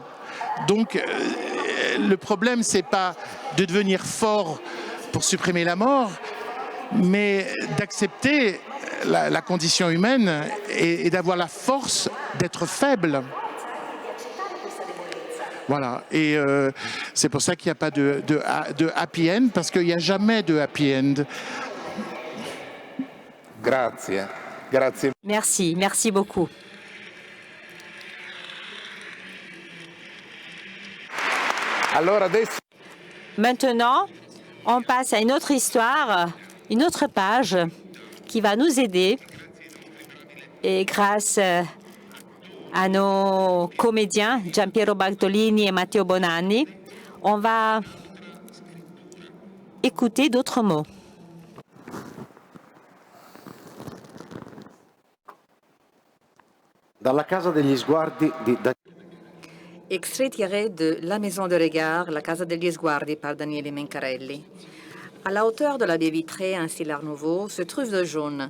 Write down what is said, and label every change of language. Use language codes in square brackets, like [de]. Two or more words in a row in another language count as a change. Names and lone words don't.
[fr] Donc, le problème, c'est pas de devenir fort pour supprimer la mort, mais d'accepter la condition humaine et d'avoir la force d'être faible. Voilà, et c'est pour ça qu'il n'y a pas de [en] happy end, [fr] parce qu'il n'y a jamais de [en] happy end. [it] Grazie. Grazie. [fr] Merci, merci beaucoup. [it] Allora adesso... [fr] Maintenant, on passe à une autre histoire, une autre page qui va nous aider. Et grâce à nos comédiens, Giampiero Bartolini et Matteo Bonanni, on va écouter d'autres mots. [it] Dalla Casa degli Sguardi di [fr] Extrait tiré de La Maison de Regard, La Casa degli Sguardi par Daniele Mencarelli. À la hauteur de la baie vitrée, un style art nouveau, se trouve de jaune.